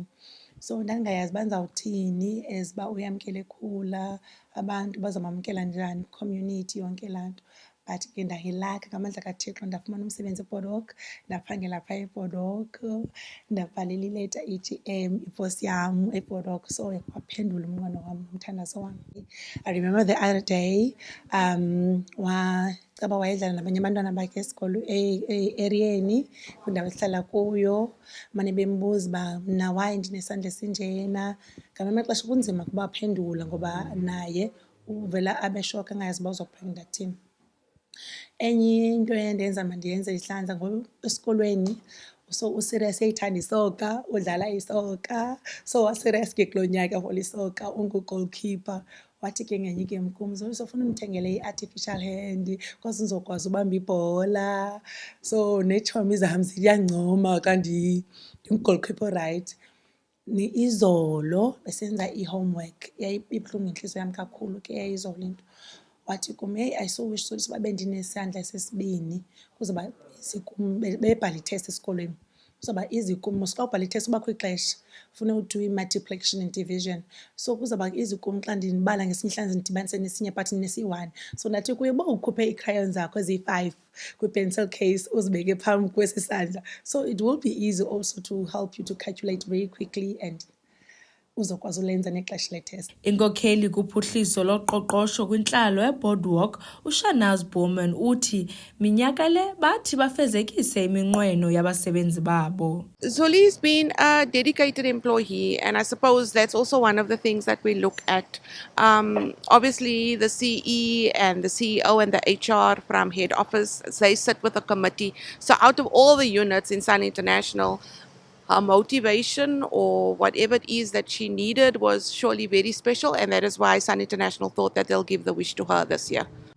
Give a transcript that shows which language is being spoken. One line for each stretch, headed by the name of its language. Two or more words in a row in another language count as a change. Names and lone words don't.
Xhosa: So ndandingayazi uba ndizawuthini as uba uYamkela ekhula, abantu bazamamkela njani, community, yonke laa nto. But ke ndayilaka ngamandla kaThixo ndafumana umsebenzi eBoardwalk, ndaphangela phaa eBoardwalk, ndabhalela ileta ithi iposi yam eBoardwalk. So waphendula umnqweno wam, umthandazo wam.
English: I remember the other day
Xhosa: caba wayedlala nabanye abantwana bakhe esikolo eriyeni kwindawo esihlala kuyo, mane bembuza uba mna why ndinesandla esinjena. Ngamanye amaxesha kunzima kuba aphendula ngoba naye uvela abe shock angayazi uba uzophendula kuthini. Enye into eyandenza mandiyenze ihlandla ngoba esikolweni usirias uyayithanda isoka, udlala isoka. So wasirias ke kuloo nyaka for isoka, ungu-goalkeeper. Wathi ke ngenye igame kum, uzofuna undithengele i-
English: artificial hand
Xhosa: because ndizokwazi ubamba ibhola. So neetshomi zam ziyancoma xa ndingu-goalkeeper orayithi. Izolo besenza i-homework, ibuhlungu intliziyo yam kakhulu ke yayizolo into. Wathi kum, heyi,
English: I so wish
Xhosa: uba bendinesandla sesibini kuzoba bebhala itest esikolweni. Kuzoba easy kum, xa ubhala itest kubakho ixesha, funeka uthi i-
English: multiplication and division.
Xhosa: So kuzoba easy kum xa ndinibala ngesinye ihlandla ndidibanise nesinye but ndinesi-one. So ndathi kuye uba ukhuphe ii-crayons zakho eziyi-5 kwi-pencil case uzibeke phambi kwesi sandla.
English: So it will be easy also to help you to calculate very quickly and
Xhosa: uzokwazi ulenza nexesha letest. Inkokheli kuphuhliso loqoqosho kwintlalo eBoardwalk, uShanaz Bowman uthi minyaka le bathi bafezekise iminqweno yabasebenzi babo.
English: Zoli's been a dedicated employee, and I suppose that's also one of the things that we look at. Obviously, the CE and the CEO and the HR from head office, they sit with a committee. So out of all the units in Sun International, her motivation or whatever it is that she needed was surely very special, and that is why Sun International thought that they'll give the wish to her this year.